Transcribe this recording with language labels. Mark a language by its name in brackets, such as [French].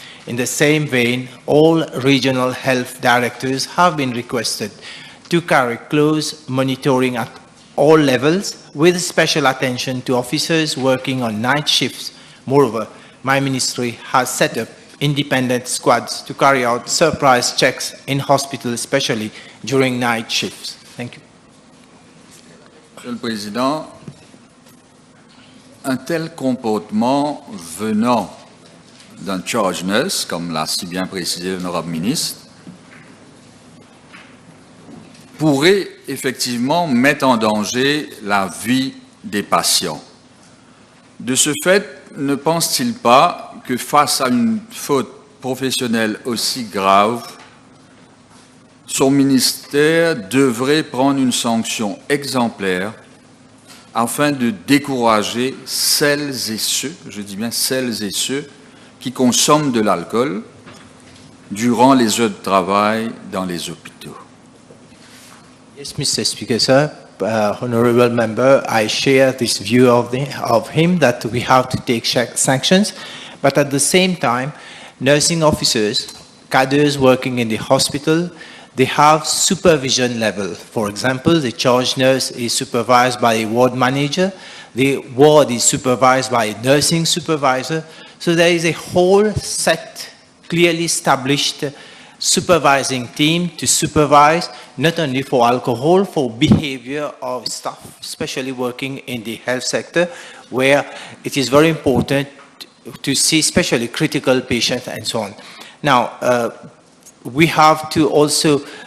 [English] In the same vein, all regional health directors have been requested to carry close monitoring at all levels with special attention to officers working on night shifts. Moreover, my ministry has set up independent squads to carry out surprise checks in hospitals, especially during night shifts. Thank you. [French] Monsieur le Président, un tel comportement venant d'un charge nurse, comme l'a si bien précisé l'honorable ministre, pourrait effectivement mettre en danger la vie des patients. De ce fait, ne pense-t-il pas que face à une faute professionnelle aussi grave, son ministère devrait prendre une sanction exemplaire afin de décourager celles et ceux, je dis bien celles et ceux, qui consomment de l'alcool durant les heures de travail dans les hôpitaux? [English] Yes, Mr. Speaker, sir. Honorable member, I share this view of him that we have to take sanctions, but at the same time, nursing officers, cadres working in the hospital, they have supervision level. For example, the charge nurse is supervised by a ward manager, the ward is supervised by a nursing supervisor, so there is a whole set, clearly established supervising team to supervise not only for alcohol, for behavior of staff, especially working in the health sector, where it is very important to see especially critical patients and so on. Now, we have to also